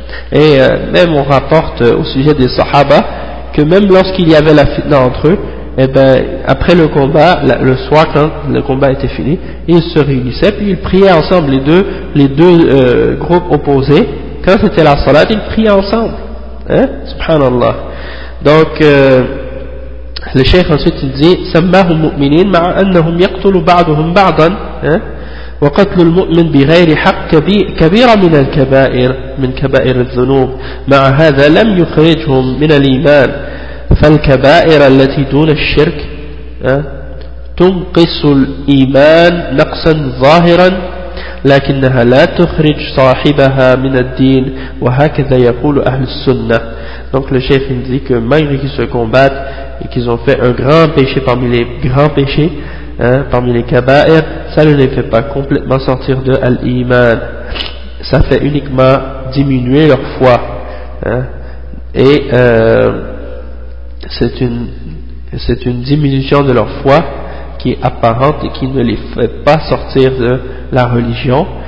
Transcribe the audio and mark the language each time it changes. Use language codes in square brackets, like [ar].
[fr] Et même on rapporte au sujet des Sahaba que même lorsqu'il y avait la fitna entre eux, et ben après le combat, le soir quand le combat était fini, ils se réunissaient puis ils priaient ensemble, les deux groupes opposés, quand c'était la salat, ils priaient ensemble, hein, subhanallah. Donc le cheikh ensuite il dit [ar] sammahum mu'minin ma'a annahum yaqtulu ba'dahum ba'dan, hein, وقتل المؤمن بغير حق كبير من الكبائر من كبائر الذنوب مع هذا لم يخرجهم من الإيمان فالكبائر التي دون الشرك تنقص الإيمان نقصا ظاهرا لكنها لا تخرج صاحبها من الدين وهكذا يقول أهل السنة. [fr] Donc le chef il dit que malgré qu'ils se combattent et qu'ils ont fait un grand péché parmi les grands péchés, hein, parmi les kaba'ir, ça ne les fait pas complètement sortir de l'iman. Ça fait uniquement diminuer leur foi. Hein. Et c'est une diminution de leur foi qui est apparente et qui ne les fait pas sortir de la religion.